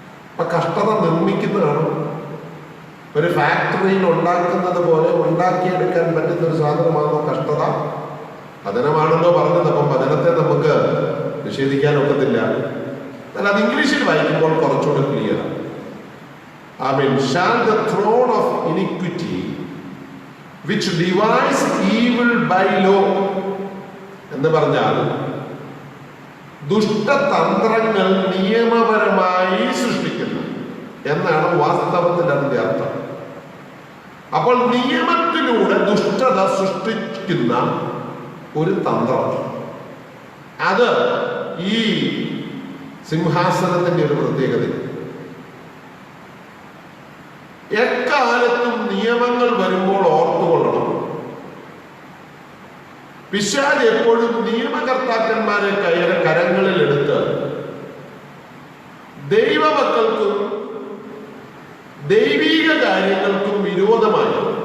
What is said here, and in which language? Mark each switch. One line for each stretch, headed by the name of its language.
Malayalam: അപ്പൊ കഷ്ടത നിർമ്മിക്കുന്നതാണ്. ഒരു ഫാക്ടറിയിൽ ഉണ്ടാക്കുന്നത് പോലെ ഉണ്ടാക്കിയെടുക്കാൻ പറ്റുന്ന ഒരു സാധനമാണോ കഷ്ടത? പതനമാണല്ലോ പറഞ്ഞത്. അപ്പം പതനത്തെ നമുക്ക് നിഷേധിക്കാൻ ഒക്കത്തില്ല. എന്നാൽ അത് ഇംഗ്ലീഷിൽ വായിക്കുമ്പോൾ കുറച്ചുകൂടെ clear. Amin.
English: Shall the throne of iniquity which devise evil by law
Malayalam: എന്ന് പറഞ്ഞാൽ ദുഷ്ടതന്ത്രങ്ങൾ നിയമപരമായി സൃഷ്ടിക്കുന്നു എന്നാണ് വാസ്തവത്തിൽ അതിന്റെ അർത്ഥം. അപ്പോൾ നിയമത്തിലൂടെ ദുഷ്ടത സൃഷ്ടിക്കുന്ന ഒരു തന്ത്രം, അത് ഈ സിംഹാസനത്തിന്റെ ഒരു പ്രത്യേകത. എക്കാലത്തും നിയമങ്ങൾ വരുമ്പോൾ ഓർത്തുകൊള്ളണം, പിശാച് എപ്പോഴും നിയമകർത്താക്കന്മാരെ കരങ്ങളിൽ എടുത്ത് ദൈവമക്കൾക്കും ദൈവീക കാര്യങ്ങൾക്കും വിരോധമായി